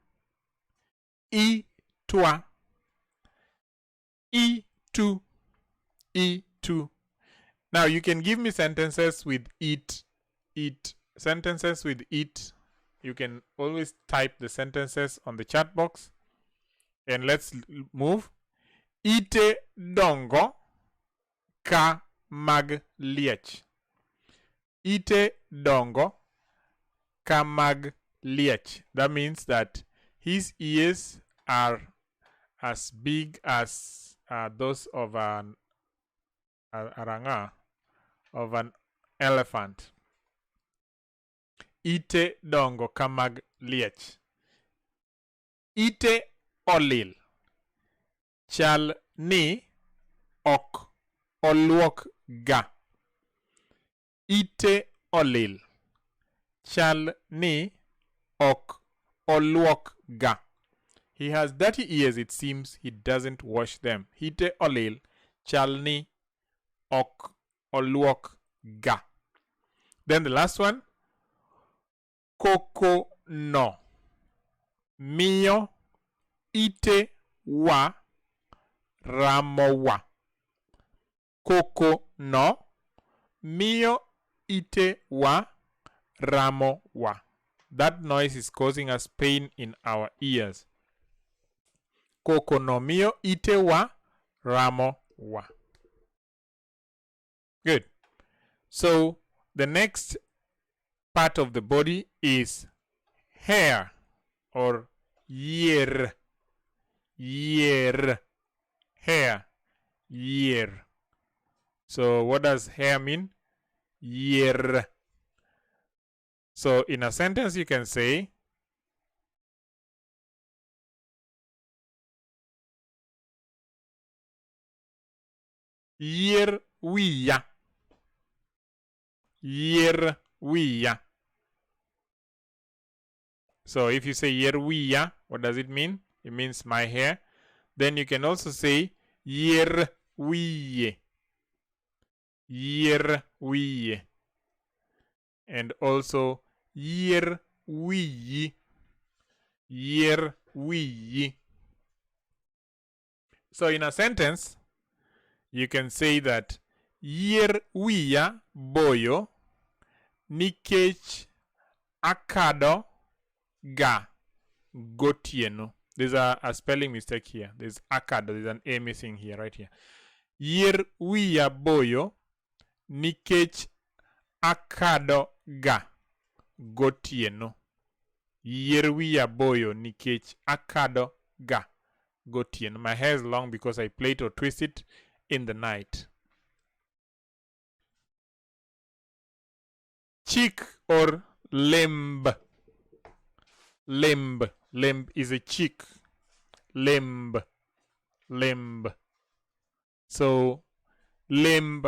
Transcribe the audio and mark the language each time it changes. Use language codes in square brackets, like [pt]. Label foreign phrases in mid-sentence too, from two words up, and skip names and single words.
[luo] Itwa. Itu. Itu. [en] Now you can give me sentences with it. Sentences with it. You can always type the sentences on the chat box. And let's move. [luo] Ite dongo ka mag liech. Ite dongo ka mag liech. [en] That means that his ears are as big as those of an aranga, of an elephant. [luo] Ite dongo ka mag liech. Ite olil. Chal ni ok oluok ga. Ite olil. Chal ni ok oluok ga. [en] He has dirty ears, it seems he doesn't wash them. [luo] Ite olil. Chal ni ok oluok ga. [en] Then the last one. [luo] Koko no. Mio ite wa ramo wa. Koko no. Mio ite wa ramo wa. [en] That noise is causing us pain in our ears. [luo] Koko no mio ite wa ramo wa. [en] Good. So the next part of the body is hair or YIER. YIER. Hair. YIER. So what does hair mean? YIER. So in a sentence you can say [luo] YIER wiya. YIER wiya. [en] So if you say [luo] yier wiya, [en] what does it mean? It means my hair. Then you can also say [luo] yier wiye. Yier wiye. [en] And also [luo] yier wiyi. Yier wiyi. [en] So in a sentence, you can say that [luo] yier wiya boyo nikech akado ga gotieno. [en] There's a spelling mistake here. There's akado. There's an A missing here, right here. [luo] Yier wiya boyo nikech akado ga gotieno. Yier wiya boyo nikech akado ga gotieno. [en] My hair is long because I plait or twist it in the night. Cheek or limb. Limb. Limb is a cheek. Limb. Limb. So, limb.